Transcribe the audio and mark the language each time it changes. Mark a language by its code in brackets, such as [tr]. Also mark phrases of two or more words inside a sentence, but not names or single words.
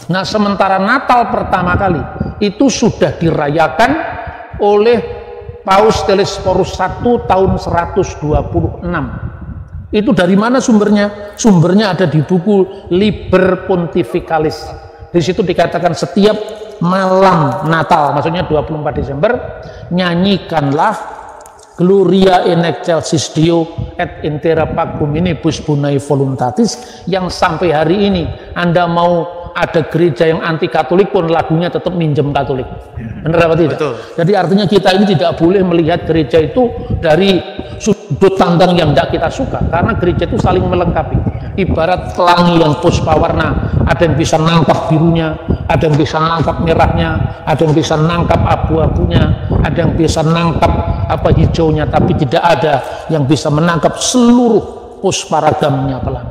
[id] Nah, sementara Natal pertama kali itu sudah dirayakan oleh Paus Telesphorus I tahun 126. Itu dari mana sumbernya? Sumbernya ada di buku Liber Pontificalis. Di situ dikatakan setiap malam Natal, maksudnya 24 Desember, nyanyikanlah [la] Gloria in excelsis Deo et intera pacum minibus bonae voluntatis, [id] yang sampai hari ini Anda mau ada gereja yang anti Katolik pun lagunya tetap minjem Katolik. Benar apa tidak? Betul. Jadi artinya kita ini tidak boleh melihat gereja itu dari sudut pandang yang tidak kita suka, karena gereja itu saling melengkapi. Ibarat pelangi yang puspawarna, ada yang bisa nangkap birunya, ada yang bisa nangkap merahnya, ada yang bisa nangkap abu-abunya, ada yang bisa nangkap hijaunya, tapi tidak ada yang bisa menangkap seluruh pusparagamnya pelangi.